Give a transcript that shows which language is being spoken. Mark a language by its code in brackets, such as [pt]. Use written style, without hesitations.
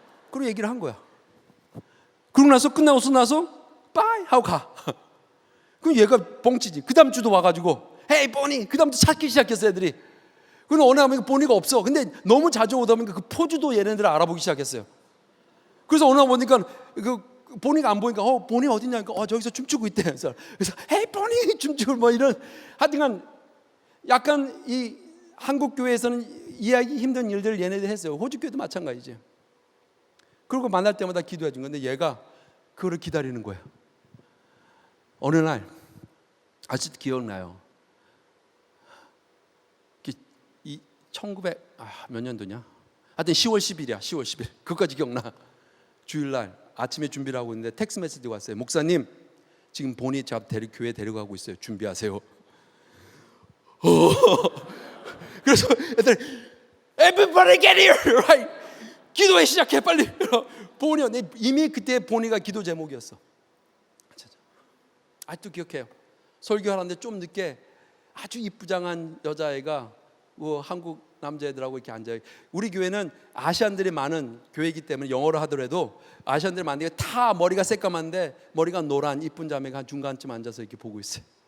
[ko] 그리고 얘기를 한 거야. 그러고 나서 끝나고 나서 bye 하고 가. 그럼 얘가 뻥치지. 그 다음 주도 와가지고 Hey, Bonnie. 그 다음부터 찾기 시작했어 애들이. 그럼 어느 날 보니까 없어. 근데 너무 자주 오다 보니까 그 포즈도 얘네들 알아보기 시작했어요. 그래서 어느 날 보니까 보니가 안 보니까 보니 어딨냐니까 저기서 춤추고 있대. 그래서 헤이 보니 춤추고 뭐 이런 하여튼간 약간 이 한국 교회에서는 이해하기 힘든 일들을 얘네들 했어요. 호주 교회도 마찬가지지. 그리고 만날 때마다 기도해 준 건데 얘가 그거를 기다리는 거예요. 어느 날 아직도 기억나요. 이 1900 몇 년도냐? 하여튼 10월 10일이야. 10월 10일. 그것까지 기억나. 주일날 아침에 준비를 하고 있는데 텍스트 메시지가 왔어요. 목사님, 지금 본이 교회 데려가고 있어요. 준비하세요. 그래서 애들 [en] Everybody get here, right? [ko] 기도해 시작해 빨리. 본이 이미 그때 본이가 기도 제목이었어. 아직도 기억해요. 설교하는데 좀 늦게 아주 이쁘장한 여자애가 한국 남자애들하고 이렇게 앉아요. 우리 교회는 아시안들이 많은 교회이기 때문에 영어로 하더라도 아시안들이 많은데 다 머리가 새까만데 머리가 노란 이쁜 자매가 한 중간쯤 앉아서 이렇게 보고 있어요.